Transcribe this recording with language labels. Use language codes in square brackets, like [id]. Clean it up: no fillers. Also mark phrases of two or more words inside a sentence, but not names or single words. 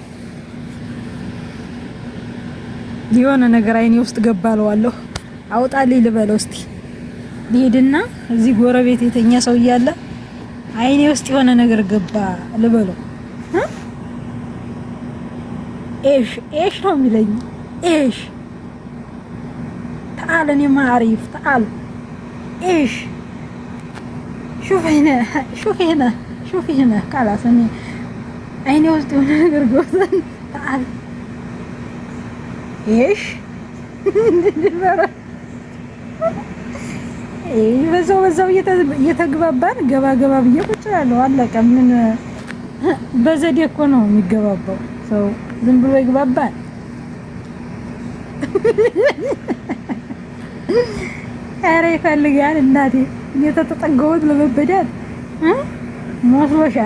[am] የሆነ ነገር አይኔ ውስጥ ገባለዋለሁ። አውጣልኝ ልበለው። እስቲ ልሂድና እዚህ ጎረቤት የተኛ ሰው እያለ አይኔ ውስጥ የሆነ ነገር ገባ ልበለው። ايش ነው የሚለኝ? [ar] ايش تعال انا ما اعرف تعال ايش شوف هنا خلاص انا عيني وسط [am] የሆነ ነገር ገብቷል። [ar] تعال [am] ايش በዛው እየተግባባን ገባ ብዬ ቁጭ ያለው አለቀ። ምን በዘዴ እኮ ነው የሚገባባው ሰው፣ ዝም ብሎ ይግባባል። ኧረ ይፈልጋል እናቴ። እየተጠጋሁት ለመበዳት መስሎሻል?